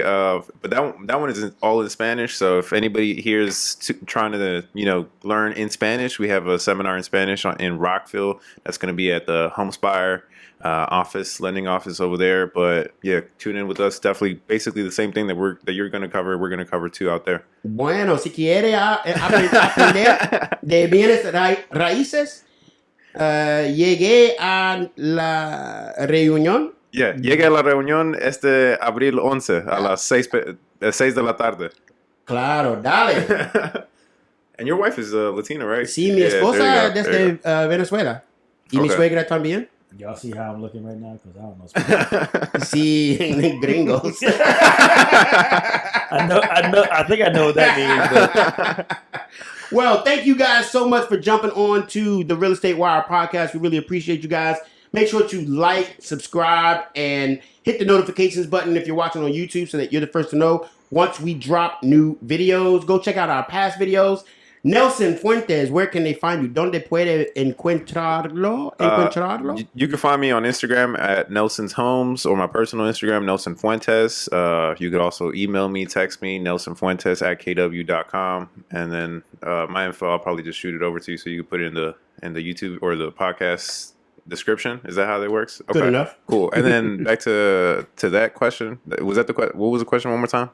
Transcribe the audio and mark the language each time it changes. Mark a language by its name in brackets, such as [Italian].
[English] But that one is all in Spanish. So if anybody here is trying to learn in Spanish, we have a seminar in Spanish in Rockville. That's going to be at the Homespire lending office over there. But yeah, tune in with us. Definitely, basically the same thing that you're going to cover. We're going to cover too out there. [Spanish] Bueno, si quiere aprender de bienes raíces, llegué a la reunión. Yeah, llegué a la reunión abril 11 a las 6 de la tarde. Claro, dale. [English] And your wife is Latina, right? [Spanish] Sí, mi esposa desde Venezuela. Y mi suegra también. [English] Y'all see how I'm looking right now? Because I don't know Spanish. [Spanish] Sí, gringos. [English] I think I know what that means. But. Well, thank you guys so much for jumping on to the Real Estate Wire podcast. We really appreciate you guys. Make sure to like, subscribe, and hit the notifications button if you're watching on YouTube so that you're the first to know once we drop new videos. Go check out our past videos. Nelson Fuentes, where can they find you? [Spanish] ¿Dónde puede encontrarlo? [English] You can find me on Instagram at Nelson's Homes or my personal Instagram, Nelson Fuentes. You could also email me, text me, nelsonfuentes@kw.com. And then my info, I'll probably just shoot it over to you so you can put it in the YouTube or the podcast description. Is that how that works? Okay. Good enough. Cool. And then back to that question. Was that what was the question one more time?